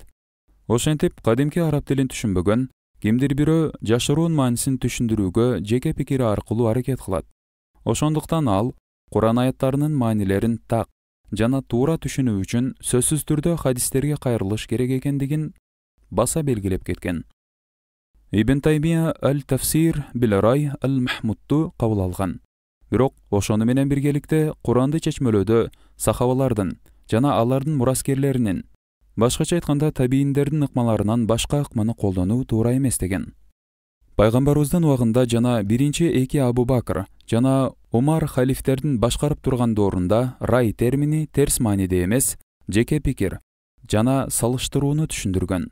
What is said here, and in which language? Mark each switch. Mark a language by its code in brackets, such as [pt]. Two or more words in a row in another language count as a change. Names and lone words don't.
[ky] Ошентип, кадимки араб тилин түшүнбөгөн кимдир бирөө жашыруун маанисин түшүндүрүүгө жеке пикири аркылуу аракет кылат. Ошондуктан ал Куран аяттарынын маанилерин так жана туура түшүнүү үчүн сөзсүз түрдө хадистерге кайрылыш керек экендигин баса белгилеп кеткен. Ибн Таймия [ar] التفسير بالرأي المحمود [ky] кабыл алган. Бирок ошону менен биргеликте Куранды чечмелөөдө сахабалардын жана алардын мураскерлеринин, башкача айтканда табийиндердин ыкмаларынан башка ыкманы колдонуу туура эмес деген. Пайгамбарыбыздын убагында жана биринчи эки Абу Бакр жана Умар халифтердин башкарып турган доорунда рай термини терс мааниде эмес, жеке пикир жана салыштырууну түшүндүргөн.